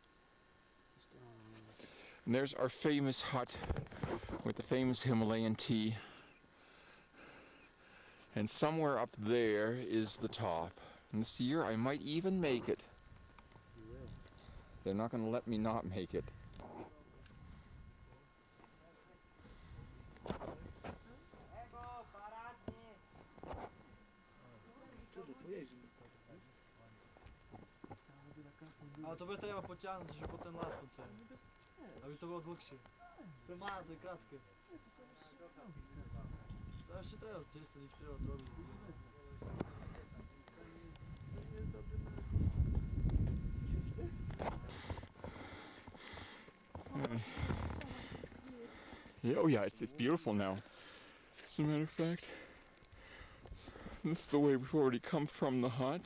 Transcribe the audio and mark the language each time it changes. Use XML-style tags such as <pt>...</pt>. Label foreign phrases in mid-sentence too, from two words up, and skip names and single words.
<en>And there's our famous hut with the famous Himalayan tea. And somewhere up there is the top. And this year I might even make it. They're not going to let me not make it.</en> <sk>Ale to bude treba potiahnuť, že po ten látku aby to bolo dlhšie. To je malé, to je krátke. To ešte treba z 10, ich treba zrobiť.</sk> <en>Yeah, oh yeah, it's beautiful now. As a matter of fact, this is the way we've already come from the hut.</en>